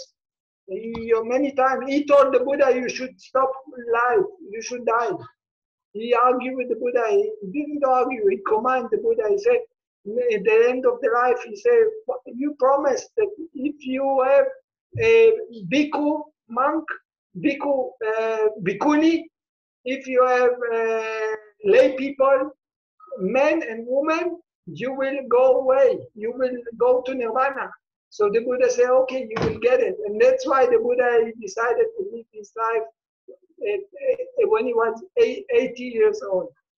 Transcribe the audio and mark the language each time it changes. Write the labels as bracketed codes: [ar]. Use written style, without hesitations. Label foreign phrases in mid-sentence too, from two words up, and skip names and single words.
[en] Many times he told the Buddha, you should stop life, you should die. He argued with the Buddha. He didn't argue, he commanded the Buddha. He said, at the end of the life, he said, you promised that if you have a bhikkhu, monk, bhikkhu, bhikkhuni, if you have lay people, men and women, you will go away. You will go to nirvana. So the Buddha said, okay, you will get it. And that's why the Buddha decided to live his life when he was 80 years old.